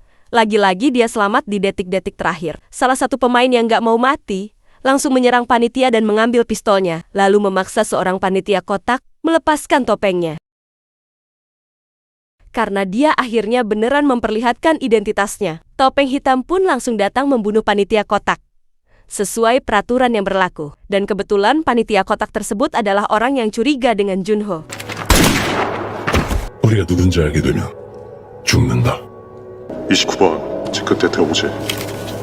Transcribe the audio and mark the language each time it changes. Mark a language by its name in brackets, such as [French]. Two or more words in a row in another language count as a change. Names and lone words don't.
[Indonesian] Lagi-lagi dia selamat di detik-detik terakhir. Salah satu pemain yang gak mau mati, langsung menyerang panitia dan mengambil pistolnya, lalu memaksa seorang panitia kotak melepaskan topengnya. Karena dia akhirnya beneran memperlihatkan identitasnya, topeng hitam pun langsung datang membunuh panitia kotak. Sesuai peraturan yang berlaku. Dan kebetulan panitia kotak tersebut adalah orang yang curiga dengan Junho. [Korean] 우리가 누군지 알게 되면 죽는다. 29번 체크 때 태워보지.